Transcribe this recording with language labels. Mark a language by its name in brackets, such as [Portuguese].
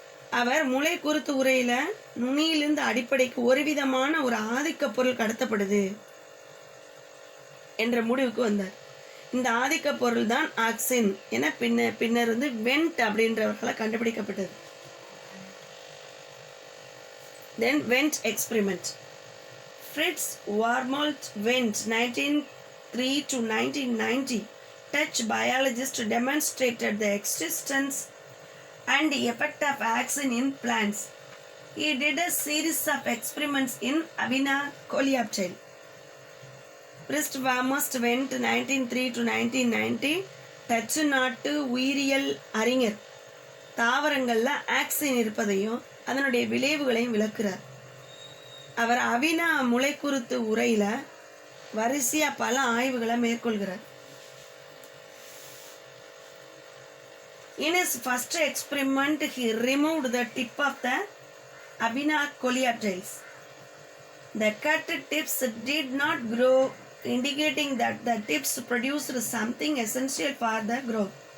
[Tamil] அவர் முளை குருத்து உரையில நுனியிலிருந்து அடிப்படைக்கு ஒரு விதமான ஒரு ஆதிக்க பொருள் கடத்தப்படுது என்ற முடிவுக்கு வந்தார். இந்த ஆதிக்க பொருள் தான் ஆக்சின் என பின்னர் வெண்ட் அப்படின்றவர்களால் கண்டுபிடிக்கப்பட்டது. [English] Then Wendt experiment. Fritz Warmolt Wendt 1903 to 1990, Dutch biologist, demonstrated the existence and effect of auxin in plants. He did a series of experiments in Avena coleoptile. [Tamil] Fritz Warmolt Wendt 1903 to 1990, Dutch நாட்டு உயிரியல் அறிஞர் தாவரங்கள்ல auxin இருப்பதையும் அதனுடைய விளைவுகளையும் விளக்குறார். அவர் அவினா முளைக்குருத்து உரையில வரிசையா பல ஆய்வுகளை மேற்கொள்கிறார். [English] In his first experiment, he removed the tip of the Avena coleoptiles. The cut tips did not grow, indicating that the tips produced something essential for the growth.